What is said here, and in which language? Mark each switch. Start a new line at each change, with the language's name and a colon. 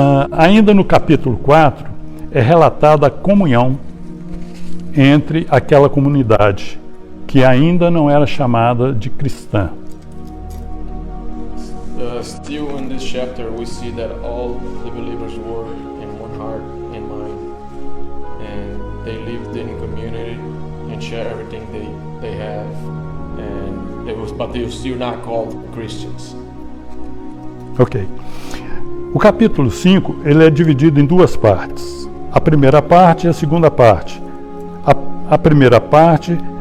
Portuguese: Ainda no capítulo 4, é relatada a comunhão entre aquela comunidade que ainda não era chamada de cristã.
English: Still in this chapter, we see that all the believers were in one heart and mind, and they lived in community and shared everything they have, but they were still not called Christians. Ok.
Portuguese: O capítulo 5, ele é dividido em duas partes. A primeira parte e a segunda parte. A primeira parte